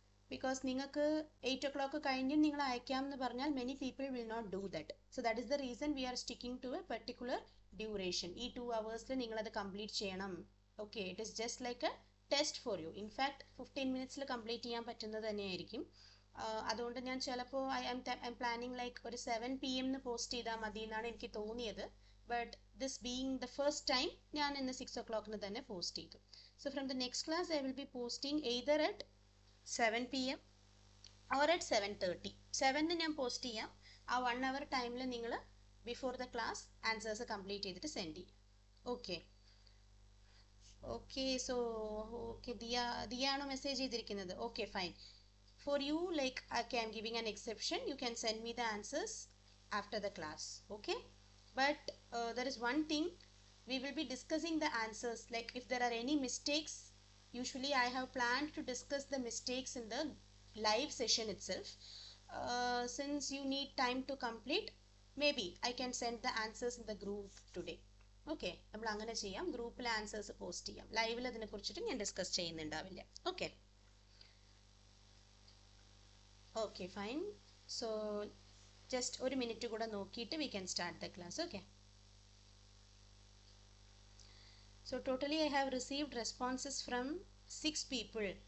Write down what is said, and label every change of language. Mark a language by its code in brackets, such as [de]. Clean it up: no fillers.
[en] because [ml] നിങ്ങൾക്ക് 8 o'clock കഴിഞ്ഞ് നിങ്ങൾ അയക്കാം എന്ന് പറഞ്ഞാൽ [en] many people will not do that. So that is the reason we are sticking to a particular duration. [ml] ഈ 2 hours നിങ്ങൾ അത് complete ചെയ്യണം. [en] Okay, it is just like a test for you. In fact 15 minutes complete [ml] ചെയ്യാൻ പറ്റുന്നത് തന്നെയായിരിക്കും. അതുകൊണ്ട് ഞാൻ ചിലപ്പോൾ [en] I am planning like [ml] ഒരു 7 PM പോസ്റ്റ് ചെയ്താൽ മതി എന്നാണ് എനിക്ക് തോന്നിയത്. [en] but this being the first time [ml] ഞാൻ ഇന്ന് 6 o'clock തന്നെ പോസ്റ്റ് ചെയ്തു. [en] So from the next class I will be posting either at 7 PM or at 7:30. [ml] 7 ഞാൻ പോസ്റ്റ് ചെയ്യാം. ആ 1 hour ടൈമിൽ നിങ്ങൾ [en] before the class [ml] answers complete ചെയ്തിട്ട് സെൻഡ് ചെയ്യും. Okay okay so okay ദിയാണോ message ചെയ്തിരിക്കുന്നത്? [en] Okay fine. For you, like okay, I'm giving an exception. You can send me the answers after the class. Okay, but there is one thing, we will be discussing the answers. Like if there are any mistakes, usually I have planned to discuss the mistakes in the live session itself. Since you need time to complete, maybe I can send the answers in the group today. [ml] Okay, നമ്മൾ അങ്ങനെ ചെയ്യാം. ഗ്രൂപ്പിൽ answers post ചെയ്യാം. ലൈവിൽ അതിനെ കുറിച്ചിട്ട് ഞാൻ discuss ചെയ്യുന്നുണ്ടാവില്ല. [en] Okay okay fine. So just [ml] ഒരു മിനിറ്റ് കൂടെ നോക്കിയിട്ട് [en] we can start the class. Okay, so totally I have received responses from 6 people.